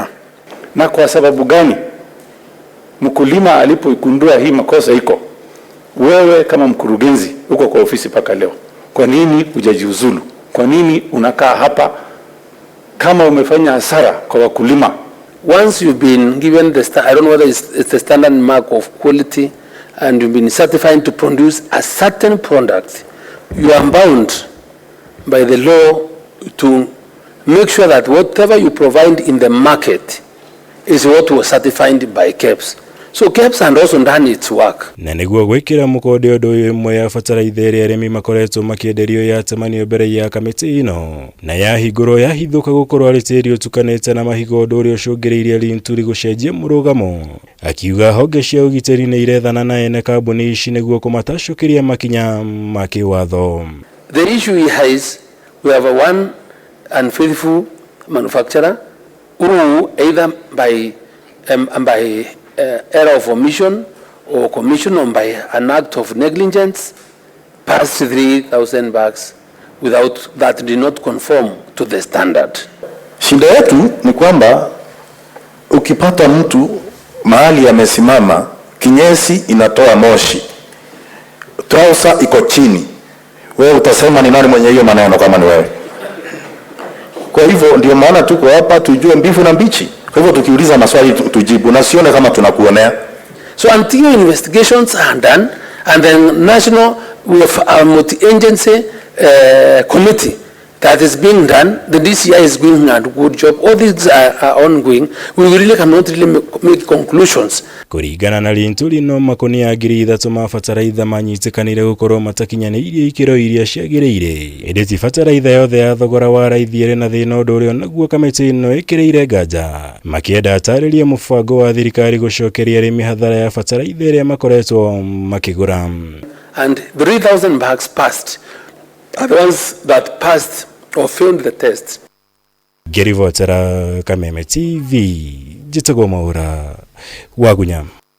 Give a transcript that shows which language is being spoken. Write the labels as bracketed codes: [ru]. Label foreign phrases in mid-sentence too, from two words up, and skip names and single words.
[sw] Na kwa sababu gani mkulima alipoikundua hii makosa iko, wewe kama mkurugenzi uko kwa ofisi paka leo, kwa nini hujajiuzulu? Kwa nini unakaa hapa kama umefanya hasara kwa wakulima? [en] Once you've been given the I don't know whether it's the standard mark of quality and you've been certified to produce a certain product, you are bound by the law to make sure that whatever you provide in the market is what was certified by KEBS. So KEBS and also done its work. [ki] Na nĩguo gwĩkĩra mũkonde ũndũ ũyũ ĩmwe ya bataraitha ĩrĩa arĩmi makoretwo makĩenderio ya temanio mbere ya kamĩtĩ ĩno na yahingũrwo yahithũka gũkorwo arĩ tĩri ũtukanĩte na mahiga ũndũ ũrĩa ũcũngĩrĩirie Linturi gũcenjia mũrũgamo, akiuga honge cia ũgitĩri nĩ irethana na ene kambuni ici nĩguo kũmatacũkĩria makinya ma kĩwatho. [en] The issue is we have one unfaithful manufacturer who either by error of omission or commission or by an act of negligence passed 3,000 bags without that did not conform to the standard. [sw] Shida yetu ni kwamba ukipata mtu mahali amesimama, kinyesi inatoa moshi, trouser iko chini, wewe utasema ni nani mwenye hiyo maneno kama ni wewe? Kwa hivyo ndio maana tuko hapa tujue mbivu na mbichi. Kwa hivyo tukiuliza maswali tujibu na sione kama tunakuonea. [en] So until investigations are done and the national we have a multi-agency committee that is being done, the DCI is doing a good job. All these are ongoing. We really cannot really make conclusions. [ki] Kũringana na Linturi no MAKUNIA ngiri ithatũ ma bataraitha manyitĩkanire gũkorwo matakinyanĩirie ikĩro iria ciagĩrĩire. Ĩndĩ ti bataraitha yothe ya thogora wa raithi ĩrĩ na thĩna ũndũ ũrĩa naguo kamĩtĩ ĩno ĩkĩrĩire nganja, makĩenda atarĩrie mũbango wa thirikari gũcokeria arĩmi hathara ya bataraitha ĩrĩa makoretwo makĩgũra. [en] And 3,000 bags passed are the ones that passed or failed the test. [ki] Ngĩribotera Kameme TV, njĩtagwo Mwaura wa Gunya.